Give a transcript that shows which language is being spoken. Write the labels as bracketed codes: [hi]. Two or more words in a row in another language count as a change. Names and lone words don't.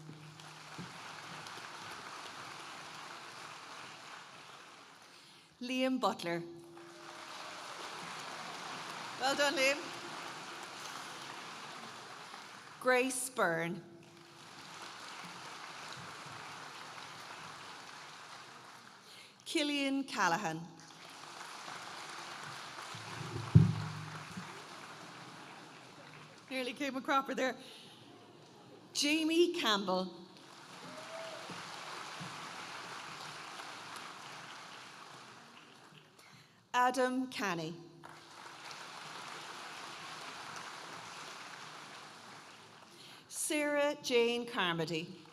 [en] Liam Butler. Well done, Liam. Grace Byrne. Killian Callahan. Nearly came a cropper there. Jamie Campbell. Adam Canny. Sarah Jane Carmody.